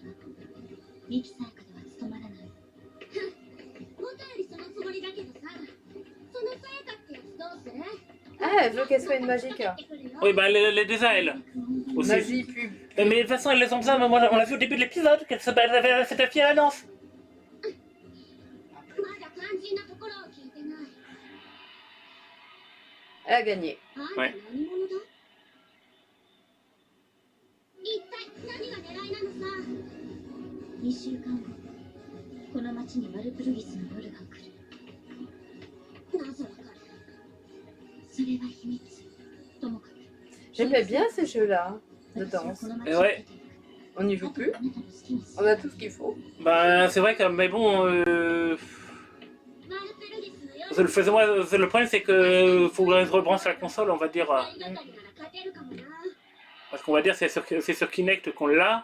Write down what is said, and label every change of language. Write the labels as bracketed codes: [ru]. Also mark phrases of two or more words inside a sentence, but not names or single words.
[ja] ミキサークでは務まらない。元よりそのつもりだけどさ、そのさやかってやつどうする？ [fr] Ah, elle veut qu'elle soit une magique. Oui, bah, elle est déjà elle. Aussi. Magie pub. Mais de toute façon, elles les ont besoin. Moi, on l'a vu au début de l'épisode, qu'elle s'était fiée à la danse. [ja] まだ肝心なところを聞いてない。 [fr] Elle a gagné. [ja] あんた何者だ？一体何が狙いなのさ。2週間後、この町にマルプルギスの夜が来る。なぜわかる？それは秘密。ともかく。 [fr] J'aimais bien ces jeux-là de danse. Ouais. On n'y joue plus. On a tout ce qu'il faut. Bah, c'est vrai que, mais bon. Le problème, c'est que faut rebrancher la console, on va dire. Parce qu'on va dire c'est sur Kinect qu'on l'a.